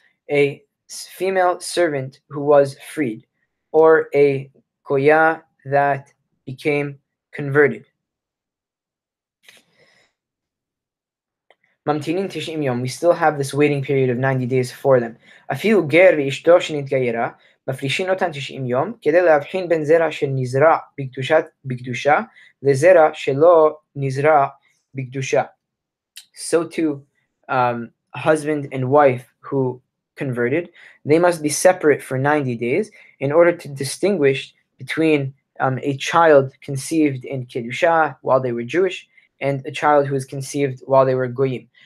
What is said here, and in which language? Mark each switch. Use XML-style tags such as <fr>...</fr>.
<en>A female servant who was freed, or a goya that became converted.</en> <he>ממתינים 90 יום,</he> <en>we still have this waiting period of 90 days for them.</en> <he>אפילו גר ואשתו שנתגיירה, מפרישים אותן 90 יום, כדי להבחין בין זרע שנזרע בקדושה לזרע שלא נזרע בקדושה.</he> <en>So too, husband and wife who converted, they must be separate for 90 days in order to distinguish between a child conceived in Kedusha while they were Jewish and a child who was conceived while they were Goyim.</en>